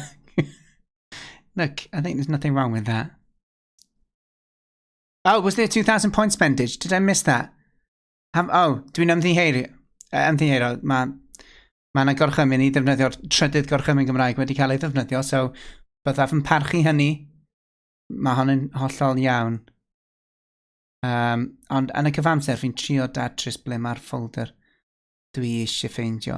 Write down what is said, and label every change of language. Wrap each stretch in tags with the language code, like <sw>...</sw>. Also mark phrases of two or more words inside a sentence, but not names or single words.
<en>Look, I think there's nothing wrong with that. Oh, was there 2,000 point spendage? Did I miss that?</en> <cy>Dwi'n ymddiheuro. Ymddiheuro. Mae yna gorchymyn i ddefnyddio'r trydydd gorchymyn Gymraeg wedi cael ei ddefnyddio, so byddaf yn parchu hynny. Mae hon yn hollol iawn. Ond yn y cyfamser, fi'n trio datrys ble mae'r ffolder dwi eisiau ffeindio.</cy>